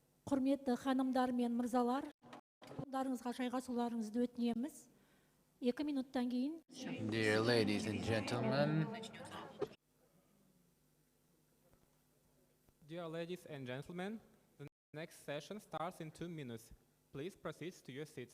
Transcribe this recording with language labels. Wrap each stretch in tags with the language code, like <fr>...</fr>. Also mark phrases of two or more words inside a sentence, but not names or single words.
<kk>Құрметті ханымдар мен мырзалар, орындарыңызға жайғасуларыңызды өтінеміз. 2 минуттан кейін.</kk> <en>Dear ladies and gentlemen, Dear ladies and gentlemen, the next session starts in 2 minutes. Please proceed to your seats.</en>